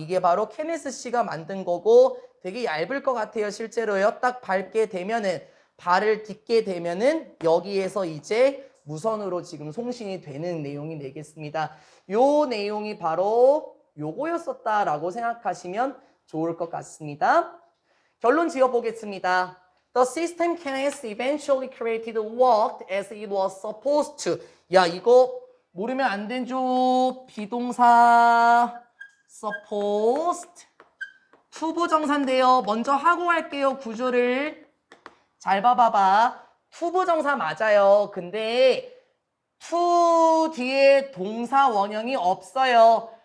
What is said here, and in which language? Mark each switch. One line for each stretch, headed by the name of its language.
Korean: 이게 바로 케네스 씨가 만든 거고 되게 얇을 것 같아요. 실제로요. 딱 밟게 되면은 발을 딛게 되면은 여기에서 이제 무선으로 지금 송신이 되는 내용이 되겠습니다. 요 내용이 바로 요거였었다라고 생각하시면 좋을 것 같습니다. 결론 지어보겠습니다.
English: The system Kenneth eventually created worked as it was supposed to.
Korean: 야, 이거 모르면 안 되죠. 비동사 supposed 투부정사인데요. 먼저 하고 할게요. 구조를 잘 봐봐봐. 투부정사 맞아요. 근데 to 뒤에 동사 원형이 없어요.